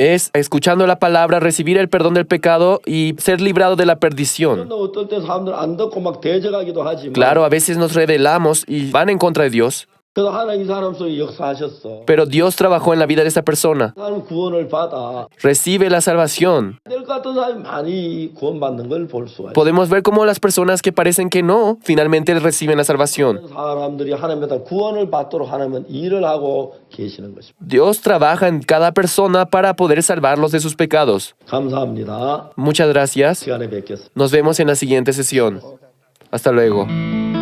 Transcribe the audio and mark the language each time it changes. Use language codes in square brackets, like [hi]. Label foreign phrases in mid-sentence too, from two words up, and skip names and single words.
[es] es escuchando la palabra, recibir el perdón del pecado y ser librado de la perdición. [ko] 그런데 어떨 때 사람들은 안 듣고 막 대적하기도 하지만 [es] Claro, a veces nos rebelamos y van en contra de Dios, [ko] 그래서 하나님 이 사람 속에 역사하셨어. [es] pero Dios trabajó en la vida de esa persona. [ko] 사람 구원을 받아 [es] Recibe la salvación. [ko] 될 것 같은 사람이 많이 구원받는 걸 볼 수가 있어. [es] Podemos ver cómo las personas que parecen que no, finalmente reciben la salvación. [ko] 사람들이 하나님한테 구원을 받도록 하나님은 일을 하고 계시는 것입니다. [es] Dios trabaja en cada persona para poder salvarlos de sus pecados. [ko] 감사합니다. [es] Muchas gracias. [ko] 시간에 뵙겠습니다. [es] Nos vemos en la siguiente sesión. Hasta luego.